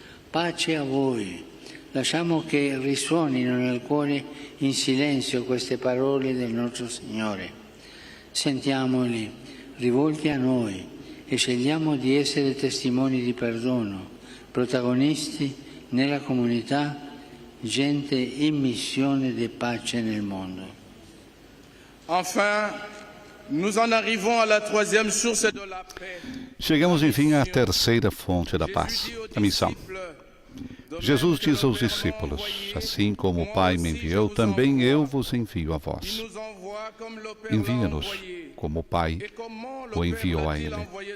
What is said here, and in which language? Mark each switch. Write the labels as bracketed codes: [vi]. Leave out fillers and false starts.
[it] Pace a voi. Lasciamo che risuonino nel cuore in silenzio queste parole del nostro Signore. Sentiamoli, rivolti a noi, e scegliamo di essere testimoni di perdono, protagonisti nella comunità, gente in missione di pace nel mondo. [fr] Enfin, nous en arrivons à la troisième source de la paix. [pt] Chegamos, enfim, à terceira fonte da paz, a missão. Jesus diz aos discípulos: assim como o Pai me enviou, também eu vos envio a vós. Envia-nos como o Pai o enviou a ele.